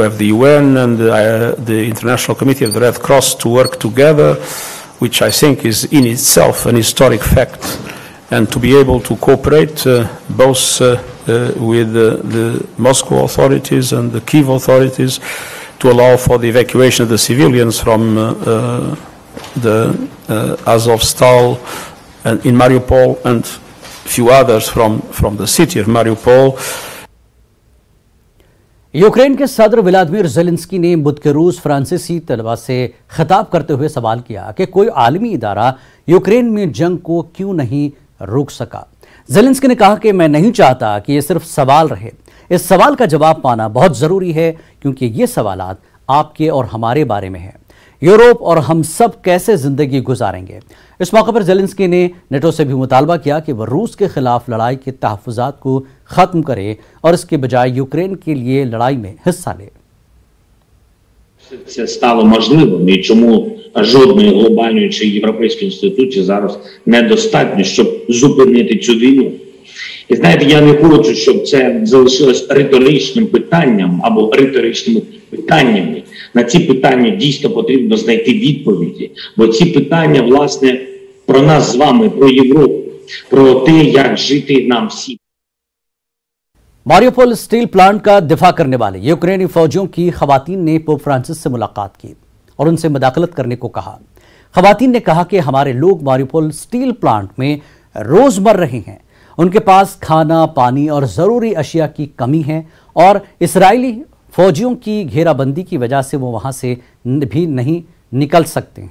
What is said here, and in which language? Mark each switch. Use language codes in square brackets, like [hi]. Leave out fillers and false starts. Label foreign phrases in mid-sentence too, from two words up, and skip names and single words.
[en] have the UN and the International Committee of the Red Cross to work together, which I think is in itself an historic fact, and to be able to cooperate both with the Moscow authorities and the Kyiv authorities to allow for the evacuation of the civilians from the Azovstal and in Mariupol and few others from the city of Mariupol. [ur] یوکرین کے صدر ولادیمیر زیلنسکی نے بدھ کے روز فرانسیسی طلبہ سے خطاب کرتے ہوئے سوال کیا کہ کوئی عالمی ادارہ یوکرین میں جنگ کو کیوں نہیں روک سکا. زیلنسکی نے کہا کہ میں نہیں چاہتا کہ یہ صرف سوال رہے، اس سوال کا جواب پانا بہت ضروری ہے کیونکہ یہ سوالات آپ کے اور ہمارے بارے میں ہے. یورپ اور ہم سب کیسے زندگی گزاریں گے. اس موقع پر زیلنسکی نے نیٹو سے بھی مطالبہ کیا کہ وہ روس کے خلاف لڑائی کے تحفظات کو ختم کرے اور اس کے بجائے یوکرین کے لیے لڑائی میں حصہ لے. [uk] Це стало можливим і чому жодної глобальної чи європейської інституції зараз недостатньо, щоб зупинити цю війну. І знаєте, я не хочу, щоб це залишилось риторичним питанням або риторичними питаннями. На ці питання дійсно потрібно знайти відповіді, бо ці питання, власне, про нас з вами, про Європу, про те, як жити нам всім. [ur] ماریوپول اسٹیل پلانٹ کا دفاع کرنے والے یوکرینی فوجیوں کی خواتین نے پوپ فرانسس سے ملاقات کی اور ان سے مداخلت کرنے کو کہا. خواتین نے کہا کہ ہمارے لوگ ماریوپول اسٹیل پلانٹ میں روز مر رہے ہیں، ان کے پاس کھانا، پانی اور ضروری اشیا کی کمی ہے اور اسرائیلی فوجیوں کی گھیرابندی کی وجہ سے وہ وہاں سے بھی نہیں نکل سکتے ہیں.